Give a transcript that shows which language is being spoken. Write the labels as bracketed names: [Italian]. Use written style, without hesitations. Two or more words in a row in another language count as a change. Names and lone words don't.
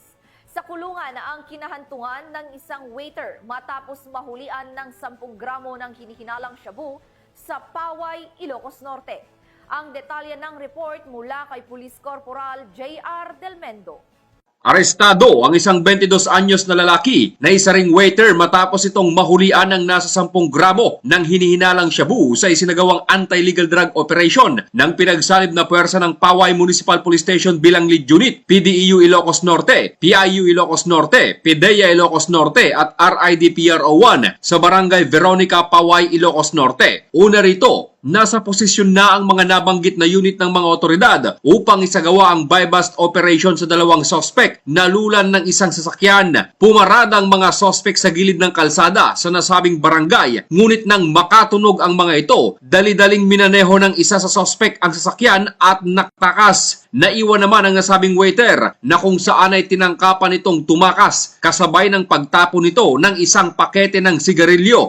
[Filipino] Sa kulungan na ang kinahantungan ng isang waiter matapos mahulian ng 10 gramo ng hinihinalang shabu sa Paway, Ilocos Norte. Ang detalye ng report mula kay Police Corporal J.R. Del Mendo. Arestado ang isang 22 anyos na lalaki na isa ring waiter matapos itong mahulian ng nasa 10 gramo ng hinihinalang shabu sa isinagawang [English] anti-legal drug operation [Filipino] ng pinagsalib na puwersa ng Paway Municipal Police Station bilang [English] lead unit, [Filipino] PDEU Ilocos Norte, PIU Ilocos Norte, PIDEA Ilocos Norte at RIDPRO1 sa Barangay Veronica, Paway, Ilocos Norte. Una rito, nasa posisyon na ang mga nabanggit na unit ng mga otoridad upang isagawa ang [English] buy-bust operation [Filipino] sa dalawang sospek. Nalulan ng isang sasakyan. Pumarada ang mga sospek sa gilid ng kalsada sa nasabing barangay. Ngunit nang makatunog ang mga ito, dali-daling minaneho ng isa sa sospek ang sasakyan at naktakas. Naiwan naman ang nasabing waiter na kung saan ay tinangkapan itong tumakas kasabay ng pagtapo nito ng isang pakete ng sigarilyo.